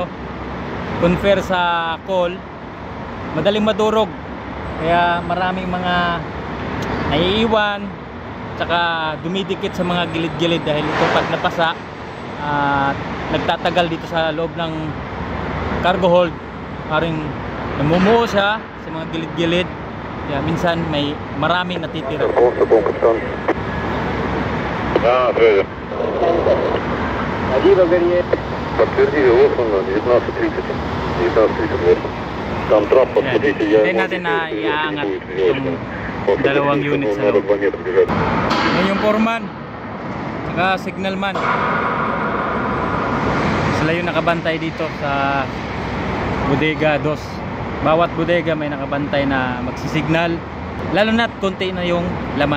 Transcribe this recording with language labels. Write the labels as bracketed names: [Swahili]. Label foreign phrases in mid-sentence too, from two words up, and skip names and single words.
[Filipino] Compare sa coal, madaling madurog, kaya maraming mga naiiwan, tsaka dumidikit sa mga gilid-gilid dahil ito pag napasa, nagtatagal dito sa loob ng [English] cargo hold, [Filipino] maring namumuo siya sa mga gilid-gilid, kaya minsan may maraming natitira. [Russian] Подтвердили Лосон на 19:30. 19:38. Там транспорт, смотрите, я [Filipino] hindi natin na iaangat yung dalawang unit sa loob. Yan yung foreman saka signalman. Sila yung nakabantay dito sa bodega 2. Bawat bodega may nakabantay na magsisignal, lalo na't konti na yung laman.